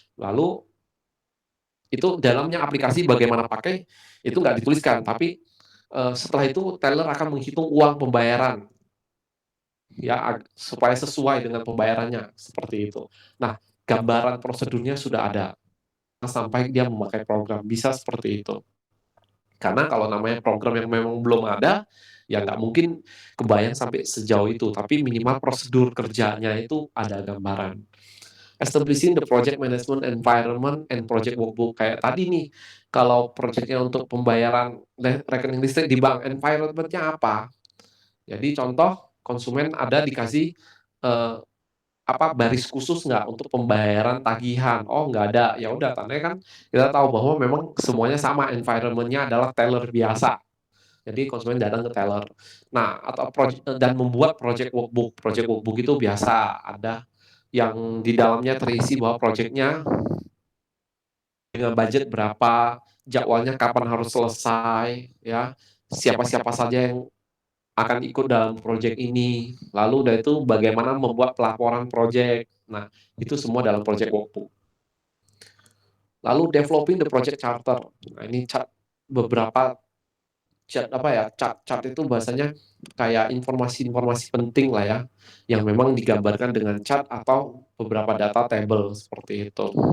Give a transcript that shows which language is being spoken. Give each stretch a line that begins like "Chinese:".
Indonesian: Lalu itu dalamnya aplikasi bagaimana pakai itu nggak dituliskan, tapi setelah itu teller akan menghitung uang pembayaran ya supaya sesuai dengan pembayarannya seperti itu. Nah, gambaran prosedurnya sudah ada sampai dia memakai program bisa seperti itu. Karena kalau namanya program yang memang belum ada, ya nggak mungkin kebayang sampai sejauh itu. Tapi minimal prosedur kerjanya itu ada gambaran.
English: Establishing the project management environment and project workbook.
Indonesian: Kayak tadi nih, kalau projectnya untuk pembayaran rekening listrik di bank, environmentnya apa? Jadi contoh, konsumen ada dikasih eh, baris khusus nggak untuk pembayaran tagihan? Oh nggak ada, ya udah tandanya kan kita tahu bahwa memang semuanya sama, environmentnya adalah teller biasa. Jadi konsumen datang ke teller. Nah, atau dan membuat project workbook. Project workbook itu biasa ada yang di dalamnya terisi bahwa projectnya dengan budget berapa, jadwalnya kapan harus selesai, ya siapa-siapa saja yang akan ikut dalam project ini. Lalu udah itu bagaimana membuat pelaporan project. Nah, itu semua dalam project workbook. Lalu
English: developing the project charter.
Indonesian: Nah, ini beberapa chart itu bahasanya kayak informasi-informasi penting lah ya, yang memang digambarkan dengan chart atau beberapa data table seperti itu.